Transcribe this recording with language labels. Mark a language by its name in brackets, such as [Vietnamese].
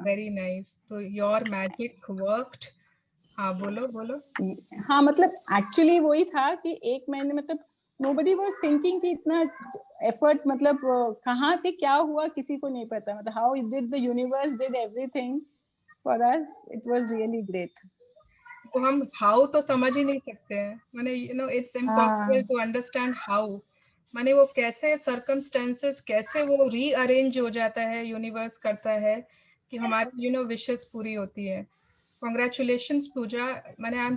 [English] Very nice. तो your magic worked. [Hindi] हाँ बोलो बोलो। हाँ मतलब एक्चुअली वही था कि एक महीने, मतलब [English] nobody was thinking [Hindi] कि इतना एफर्ट, मतलब कहाँ से क्या हुआ किसी को नहीं पता, मतलब [English] how did the universe did everything for us it was really great. [Hindi] तो हम हाउ तो समझ ही नहीं सकते हैं, माने [English] it's impossible to understand how, [Hindi] माने वो कैसे सर्कमस्टेंसेस कैसे वो रीअरेंज हो जाता है, यूनिवर्स करता है कि हमारी विशेस पूरी होती है. [English] Congratulations Puja, माने I am